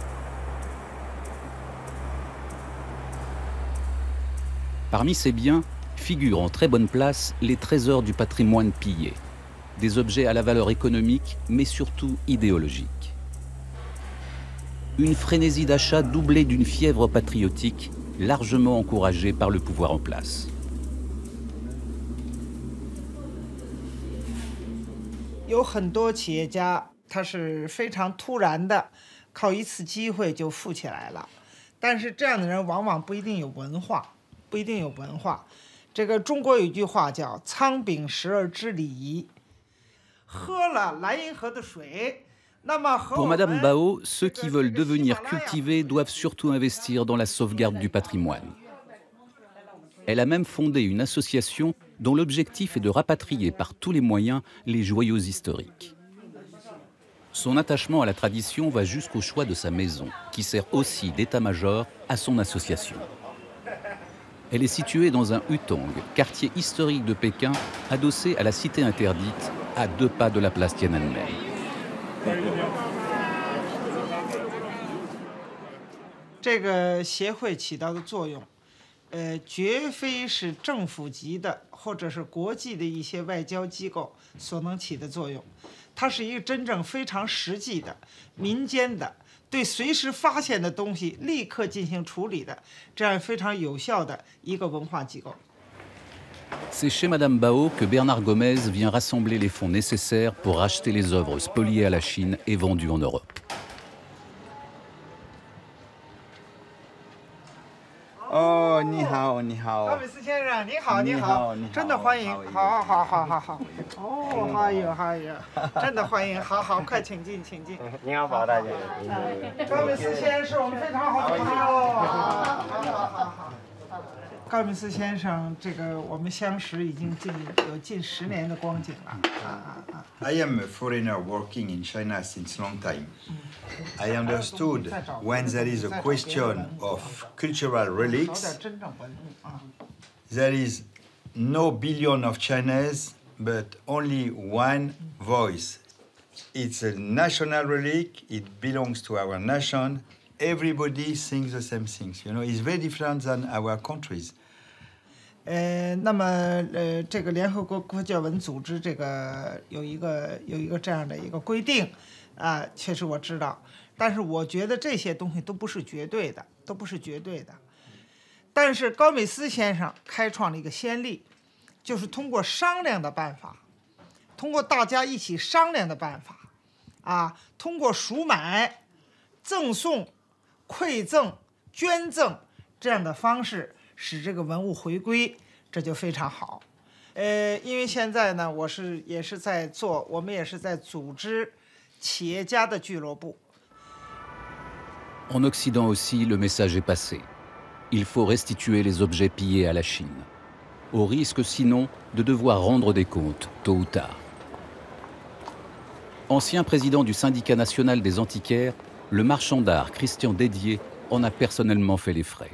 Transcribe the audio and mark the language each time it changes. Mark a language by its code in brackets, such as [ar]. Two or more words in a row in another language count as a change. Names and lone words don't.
[fr] Parmi ces biens figurent en très bonne place les trésors du patrimoine pillé. Des objets à la valeur économique, mais surtout idéologique. Une frénésie d'achat doublée d'une fièvre patriotique, largement encouragée par le pouvoir en place. [zh] 有很多企业家，他是非常突然的，靠一次机会就富起来了。但是这样的人往往不一定有文化，不一定有文化。这个中国有一句话叫“仓廪实而知礼仪”。喝了莱茵河的水，那么和 [fr] Pour Madame Bao, ceux qui veulent devenir cultivés doivent surtout investir dans la sauvegarde du patrimoine. Elle a même fondé une association dont l'objectif est de rapatrier par tous les moyens les joyaux historiques. Son attachement à la tradition va jusqu'au choix de sa maison, qui sert aussi d'état-major à son association. Elle est située dans un hutong, quartier historique de Pékin, adossé à la cité interdite, à 2 pas de la place Tiananmen. [zh] 这个协会起到的作用，绝非是政府级的或者是国际的一些外交机构所能起的作用，它是一个真正非常实际的、民间的，对随时发现的东西立刻进行处理的，这样非常有效的一个文化机构。 [fr] C'est chez Madame Bao que Bernard Gomez vient rassembler les fonds nécessaires pour racheter les œuvres spoliées à la Chine et vendues en Europe. [zh] 哦，你好，你好。高美斯先生，你好，你好，真的欢迎，好，好，好，好，好。哦，好有，好有，真的欢迎，好好，快请进，请进。你好，包大姐。高美斯先生是我们非常好的朋友。好，好，好，好。高美斯先生，这个我们相识已经有近10年的光景了。 [en] I am a foreigner working in China since long time. I understood when there is a question of cultural relics, there is no billion of Chinese, but only one voice. It's a national relic, it belongs to our nation. Everybody sings the same things, you know, it's very different than our countries. [zh] 那么这个联合国国教文组织这个有一个这样的一个规定啊，确实我知道，但是我觉得这些东西都不是绝对的，都不是绝对的。但是高美斯先生开创了一个先例，就是通过商量的办法，通过大家一起商量的办法，啊，通过赎买、赠送、馈赠、捐赠这样的方式。使这个文物回归，这就非常好。因为现在呢，我们也是在组织企业家的俱乐部。 [fr] En Occident aussi, le message est passé. Il faut restituer les objets pillés à la Chine, au risque sinon de devoir rendre des comptes tôt ou tard. Ancien président du syndicat national des antiquaires, le marchand d'art Christian Dédier en a personnellement fait les frais.